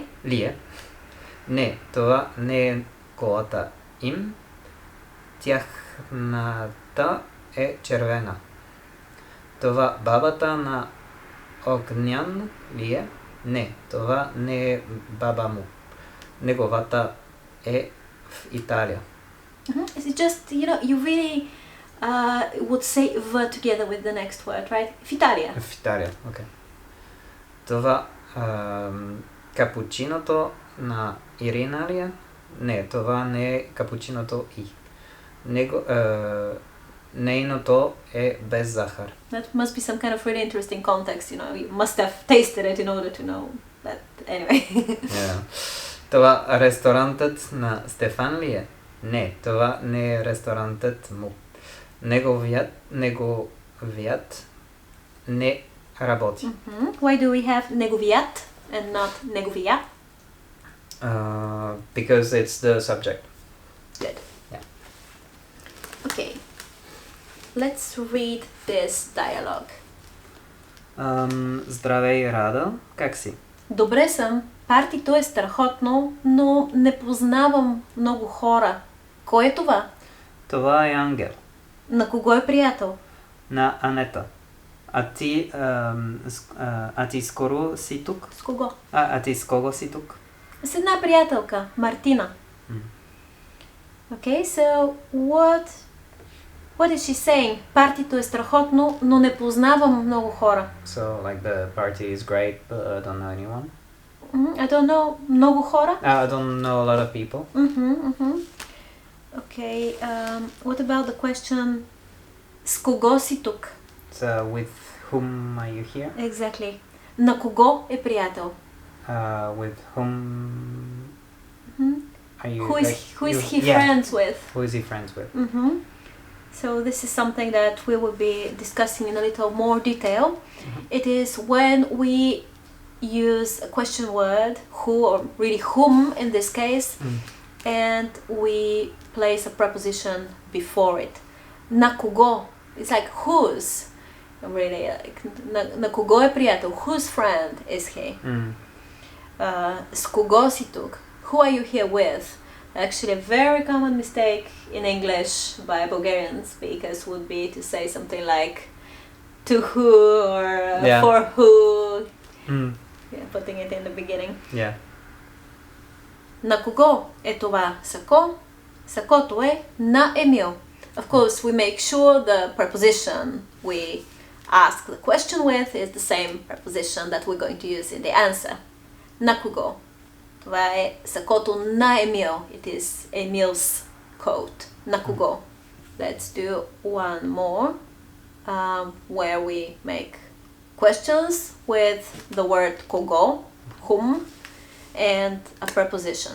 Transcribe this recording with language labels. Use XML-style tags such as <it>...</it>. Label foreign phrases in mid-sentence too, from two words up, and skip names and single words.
<bg>Ли е. Не, това не е колата им. Тяхната е червена. Това бабата на Огнян ли е? Не, това не е баба му. Неговата е в Италия.</bg> <en>It's just, you really would say V together with the next word, right?</en> <bg>В Италия. В Италия, окей. Това капучиното на Ирина ли е? Не, това не е капучиното и. Нейното е без захар.</bg> <en>That must be some kind of really interesting context, you must have tasted it in order to know. But anyway. Yeah.</en> <bg>Това ресторантът на Стефан ли е? Не, това не е ресторантът му. Неговият не работи.</bg> <en>Why do we have неговият and not неговия? Because it's the subject. Good. Yeah. Okay. let's read this dialogue.</en> <bg>Здравей, Рада. Как си? Добре съм. Партито е страхотно, но не познавам много хора. Кой е това? Това е Ангел. На кого е приятел? На Анета. А ти скоро си тук? С кого? А ти с кого си тук? С една приятелка, Мартина.</bg> <en>Okay, so what is she saying?</en> <bg>Партито е страхотно, но не познавам много хора.</bg> <en>So like the party is great, but I don't know anyone. I don't know</en> <bg>много хора.</bg> <en>I don't know a lot of people. Okay, what about the question?</en> <bg>С кого си тук?</bg> <en>So with whom are you here? Exactly.</en> <bg>На кого е приятел?</bg> <en>With whom are you? Who is he friends with? Who is he friends with? So this is something that we will be discussing in a little more detail. It is when we use a question word, who or really whom in this case, and we place a preposition before it.</en> <bg>На кого?</bg> <en>It's like whose. Really, like,</en> <bg>на кого е приятел?</bg> <en>Whose friend is he?</en> <bg>С кого си тук?</bg> <en>Who are you here with? Actually, a very common mistake in English by Bulgarian speakers would be to say something like to who or for who, putting it in the beginning. Yeah.</en> <bg>На кого е това сако? Сакото е на Емил.</bg> <en>Of course, we make sure the preposition we ask the question with is the same preposition that we're going to use in the answer.</en> <bg>На кого? Това е сакото на Емил.</bg> <en>It is Emil's coat.</en> <bg>На кого?</bg> <en>Let's do one more where we make questions with the word кого, whom, and a preposition.</en>